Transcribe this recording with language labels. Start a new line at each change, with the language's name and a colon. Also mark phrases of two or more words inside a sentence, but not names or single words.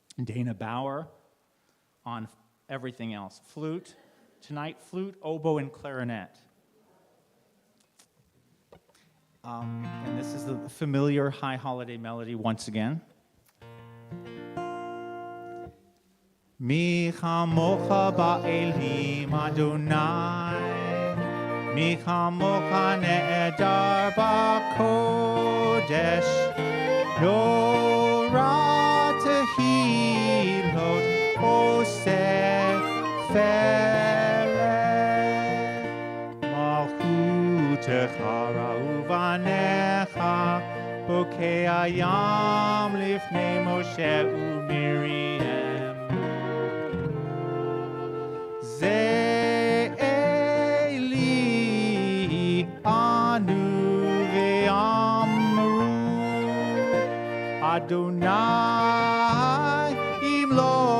English: Dana Bauer on everything else. Flute. Tonight, flute, oboe, and clarinet. And this is the familiar high holiday melody once again.
Hebrew: מי כמוכה באלים אדוני, מי כמוכה נאדר בקודש, נורא תהילות עושה פלא, מלכותך ראו בניך, בוקע הים לפני משה ומרים. זה אלי ענו ואמרו אדוני ימלוך